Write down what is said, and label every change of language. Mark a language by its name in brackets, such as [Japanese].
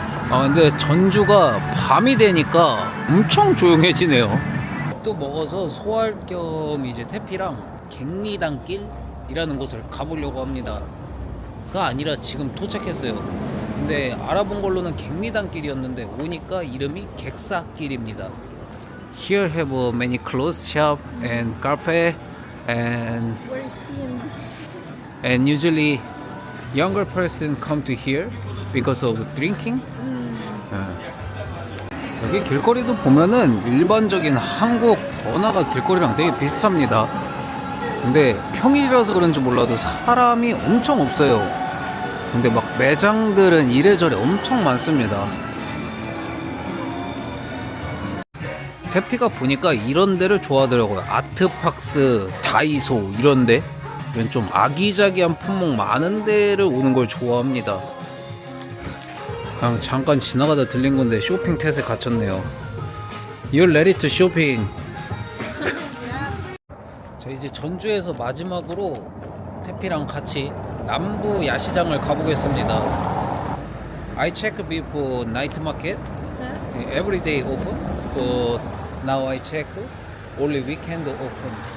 [Korean] 아 근데 전주가 밤이 되니까 엄청 조용해지네요. 또 먹어서 소화할 겸 이제 태피랑 갱리단길이라는 곳을 가보려고 합니다. 가 아니라 지금 도착했어요. 근데 알아본 걸로는 갱리단길이었는데 오니까 이름이 객사길입니다. [English] Here have many clothes shop and cafe and Where is PNB? and usually younger person come to here because of drinking. [Korean] 여기 길거리도 보면은 일반적인 한국 번화가 길거리랑 되게 비슷합니다. 근데 평일이라서 그런지 몰라도 사람이 엄청 없어요. 근데 막 매장들은 이래저래 엄청 많습니다. 태피가 보니까 이런 데를 좋아하더라고요. 아트박스, 다이소 이런 데. 이런 좀 아기자기한 품목 많은 데를 오는 걸 좋아합니다. 그냥 잠깐 지나가다 들린 건데 쇼핑 탓에 갇혔네요. [English] You're ready to shopping. [Korean] 자 이제 전주에서 마지막으로 태피랑 같이 남부 야시장을 가보겠습니다. [English] I check before night market. Every day open, but now I check only weekend open.